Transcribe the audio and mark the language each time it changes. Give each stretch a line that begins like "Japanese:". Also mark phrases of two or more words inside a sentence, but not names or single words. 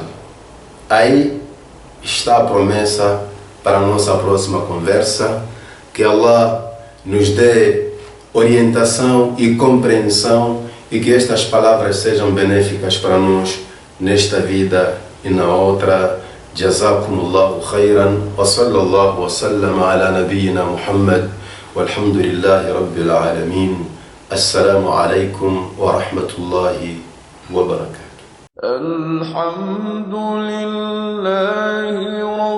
Portuguese: Aí está a promessa para a nossa próxima conversa, que Allah nos dê orientação e compreensão e que estas palavras sejam benéficas para nós nesta vida e na outra.
Arabic: جزاكم الله خيرا وصلى الله وسلم على نبينا محمد والحمد لله رب العالمين. السلام عليكم ورحمة الله وبركاته. الحمد لله